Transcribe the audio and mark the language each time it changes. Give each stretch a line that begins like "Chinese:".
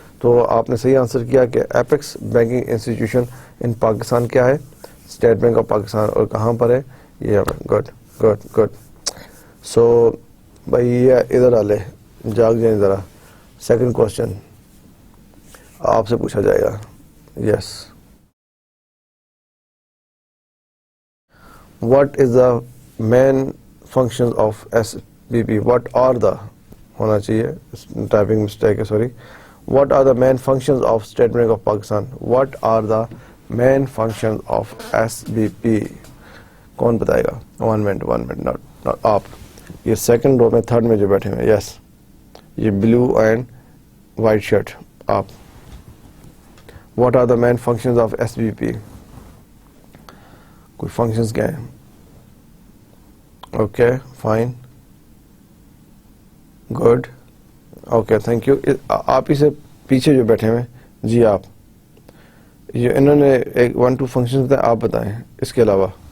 Urdu: تو آپ نے صحیح آنسر کیا کہ ایپیکس بینکنگ انسٹیٹیوشن ان پاکستان کیا ہے, اسٹیٹ بینک آف پاکستان, اور کہاں پر ہے یہ. Good good good. سو بھائی یہ ادھر آ لے, جاگ جائیں ذرا. سیکنڈ کوشچن آپ سے پوچھا جائے گا. یس.
English: What is the main functions of SBP? What are the
Urdu: ہونا چاہیے, ٹائپنگ مسٹیک ہے, sorry.
English: What are the main functions of State Bank of Pakistan? What are the main functions of SBP?
Urdu: کون بتائے گا؟ 1 minute, not آپ. یہ second row میں, third میں جو بیٹھے ہیں. یس, یہ بلو اینڈ وائٹ شرٹ, آپ.
English: What are the main functions of SBP?
Urdu: کوئی فنکشنز کیا ہیں؟ Okay fine, good, okay thank you. آپ ہی سے پیچھے جو بیٹھے ہوئے, جی آپ, یہ انہوں نے ایک 1-2 فنکشنز بتائے, آپ بتائیں اس کے علاوہ.